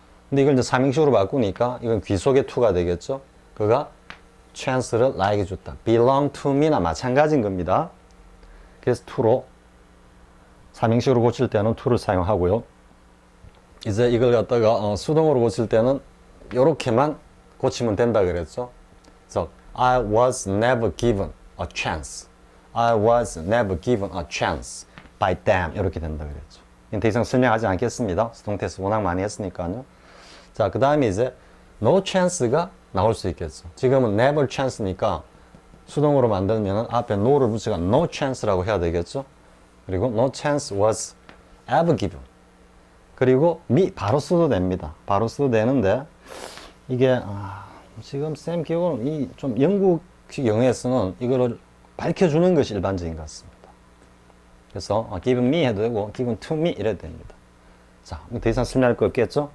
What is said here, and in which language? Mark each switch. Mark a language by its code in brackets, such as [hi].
[ko] 근데 이걸 이제 삼행식으로 바꾸니까 이건 귀속의 to가 되겠죠. 그가 chance를 나에게 줬다. [en] belong to me [ko] 나 마찬가지인 겁니다. 그래서 to로 삼행식으로 고칠 때는 to를 사용하고요. 이제 이걸 갖다가 수동으로 고칠 때는 이렇게만 고치면 된다 그랬죠. 그래서 [en] I was never given a chance. I was never given a chance by them. [ko] 이렇게 된다 그랬죠. 더 이상 설명하지 않겠습니다. 수동 테스트 워낙 많이 했으니까요. 자, 그 다음에 이제 no chance가 나올 수 있겠죠. 지금은 never chance니까 수동으로 만들면 앞에 no를 붙여가 no chance라고 해야 되겠죠. 그리고 [en] no chance was ever given. [ko] 그리고 바로 써도 됩니다. 바로 써도 되는데 이게 지금 쌤 기억으로는 이 좀 영국식 영어에서는 이거를 밝혀주는 것이 일반적인 것 같습니다. 그래서 [en] give me [ko] 해도 되고 [en] give to me [ko] 이래도 됩니다. 자, 더 이상 설명할 거 없겠죠?